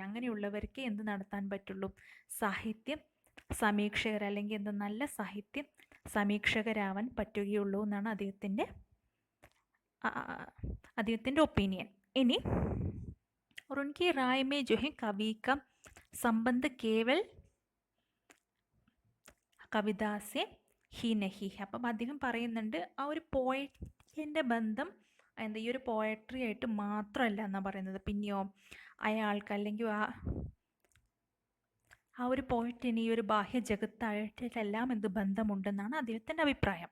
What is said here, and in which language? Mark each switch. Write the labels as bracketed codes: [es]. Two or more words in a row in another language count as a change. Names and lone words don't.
[ml] അങ്ങനെയുള്ളവർക്ക് എന്ത് നടത്താൻ പറ്റുള്ളൂ, സാഹിത്യ സമീക്ഷകർ അല്ലെങ്കിൽ നല്ല സാഹിത്യ സമീക്ഷകരാവാൻ പറ്റുകയുള്ളൂ എന്നാണ് അദ്ദേഹത്തിൻ്റെ അദ്ദേഹത്തിൻ്റെ ഒപ്പീനിയൻ. [hi] इनी और उनकी राय में जो है कवि का संबंध केवल कविता से ही नहीं. [ml] അപ്പം അദ്ദേഹം പറയുന്നുണ്ട് ആ ഒരു പോയറ്റിൻ്റെ ബന്ധം എന്താ ഈ ഒരു പോയട്രി ആയിട്ട് മാത്രമല്ല എന്നാണ് പറയുന്നത്. പിന്നെയോ അയാൾക്ക് അല്ലെങ്കിൽ ആ ഒരു പോയറ്റിന് ഈ ഒരു ബാഹ്യ ജഗത്തായിട്ടെല്ലാം എന്ത് ബന്ധമുണ്ടെന്നാണ് അദ്ദേഹത്തിൻ്റെ അഭിപ്രായം.